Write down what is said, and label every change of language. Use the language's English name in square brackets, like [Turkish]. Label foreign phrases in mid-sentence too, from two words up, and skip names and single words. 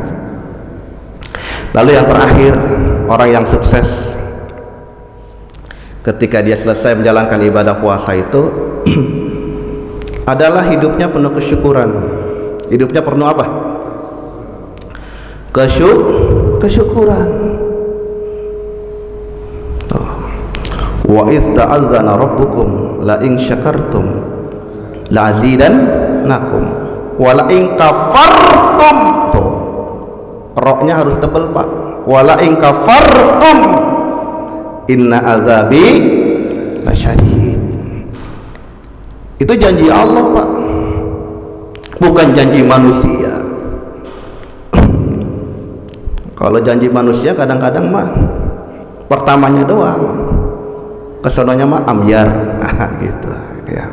[Indonesian] Lalu yang terakhir, orang yang sukses ketika dia selesai menjalankan ibadah puasa itu adalah hidupnya penuh kesyukuran. Hidupnya penuh apa? Kesyukuran. [Arabic] وإذ تأذن ربكم لئن شكرتم لأزيدنكم ولئن كفرتم. [Indonesian] Tuh, roknya harus tebal Pak. [Arabic] ولئن كفرتم إن عذابي لشديد. [Indonesian] Itu janji Allah Pak, bukan janji manusia. Kalau janji manusia kadang-kadang mah pertamanya doang, kesononya mah amyar, gitu ya.